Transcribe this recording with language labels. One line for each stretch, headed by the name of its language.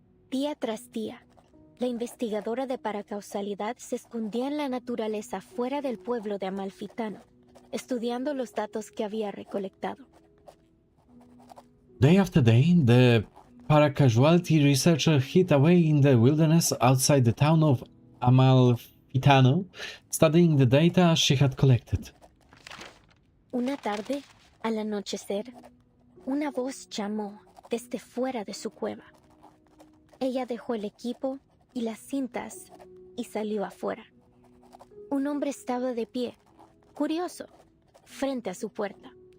Spanish: Día tras día, la investigadora de paracausalidad se escondía en la naturaleza fuera del pueblo de Amalfitano, estudiando los datos que había recolectado.
English: Day after day, the paracasualty researcher hid away in the wilderness outside the town of Amalfitano, studying the data she had collected.
Spanish: Una tarde, al anochecer, una voz llamó desde fuera de su cueva. Ella dejó el equipo y las cintas y salió afuera. Un hombre estaba de pie, curioso, frente a su puerta.